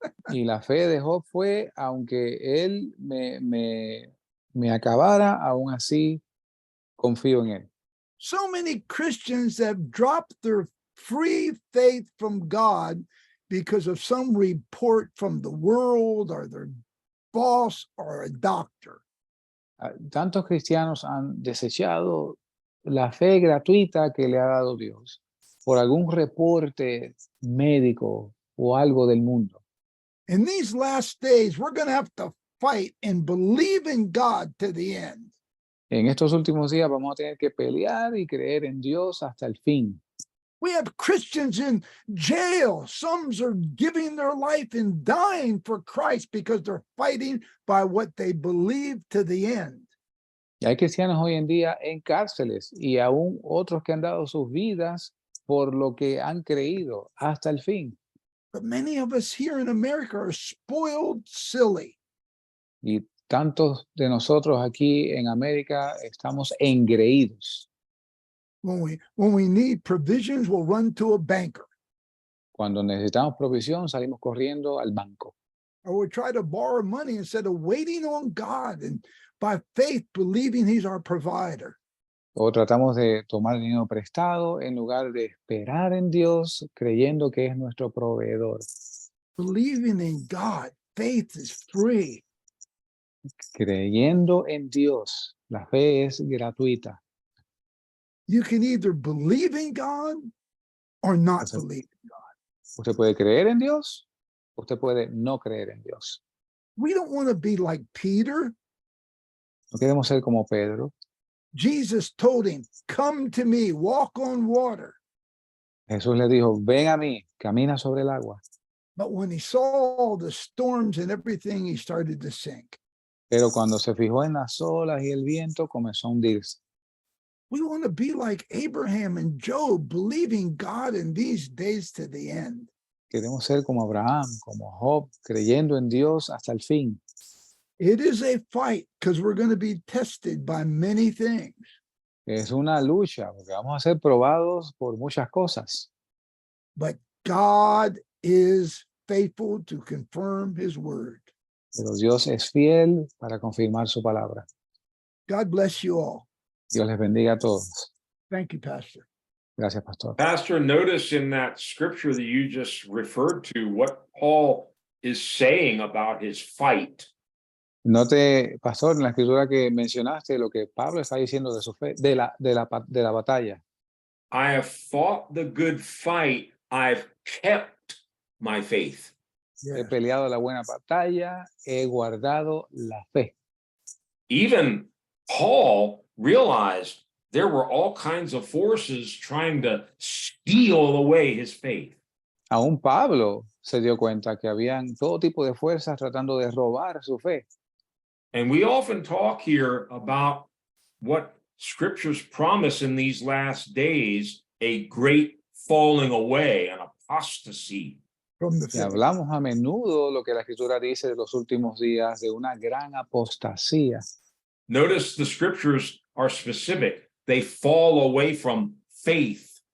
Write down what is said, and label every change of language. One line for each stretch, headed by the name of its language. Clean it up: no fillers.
Spanish: Y la fe de Job fue, aunque él me acabara, aún así confío en él.
English: So many Christians have dropped their free faith from God because of some report from the world or their boss or a doctor.
Spanish: Tantos cristianos han desechado la fe gratuita que le ha dado Dios por algún reporte médico o algo del mundo.
English: In these last days, we're going to have to fight and believe in God to the end.
Spanish: En estos últimos días vamos a tener que pelear y creer en Dios hasta el fin.
English: We have Christians in jail. Some are giving their life and dying for Christ because they're fighting by what they believe to the end.
Spanish: Y hay cristianos hoy en día en cárceles y aún otros que han dado sus vidas por lo que han creído hasta el fin.
English: But many of us here in America are spoiled silly.
Spanish: Y tantos de nosotros aquí en América estamos engreídos.
English: When we need provisions, we'll run to a banker.
Spanish: Cuando necesitamos provisión, salimos corriendo al banco.
English: Or we try to borrow money instead of waiting on God and by faith believing he's our provider.
Spanish: O tratamos de tomar dinero prestado en lugar de esperar en Dios, creyendo que es nuestro proveedor.
English: Believing in God, faith is free.
Spanish: Creyendo en Dios, la fe es gratuita.
English: You can either believe in God or not believe in God.
Spanish: Usted puede creer en Dios, usted puede no creer en Dios.
English: We don't want to be like Peter.
Spanish: No queremos ser como Pedro.
English: Jesus told him, come to me, walk on water.
Spanish: Jesús le dijo, ven a mí, camina sobre el agua.
English: But when he saw all the storms and everything, he started to sink.
Spanish: Pero cuando se fijó en las olas y el viento, comenzó a hundirse.
English: We want to be like Abraham and Job, believing God in these days to the end.
Spanish: Queremos ser como Abraham, como Job, creyendo en Dios hasta el fin.
English: It is a fight because we're going to be tested by many things.
Spanish: Es una lucha, porque vamos a ser probados por muchas cosas.
English: But God is faithful to confirm his word.
Spanish: Pero Dios es fiel para confirmar su palabra.
English: God bless you all.
Spanish: Dios les bendiga a todos.
English: Thank you, Pastor.
Spanish: Gracias, Pastor.
English: Pastor, notice in that scripture that you just referred to what Paul is saying about his fight.
Spanish: Note, Pastor, en la escritura que mencionaste lo que Pablo está diciendo de su fe, de la batalla.
English: I have fought the good fight. I've kept my faith. Yeah.
Spanish: He peleado la buena batalla, he guardado la fe.
English: Even Paul realized there were all kinds of forces trying to steal away his faith.
Spanish: Aún Pablo se dio cuenta que habían todo tipo de fuerzas tratando de robar su fe.
English: And we often talk here about what scriptures promise in these last days, a great falling away, an apostasy. From the
Spanish: Y
English: faith.
Spanish: hablamos a menudo lo que la escritura dice de los últimos días, de una gran apostasía.
English: Notice the scriptures are specific. They fall away from faith.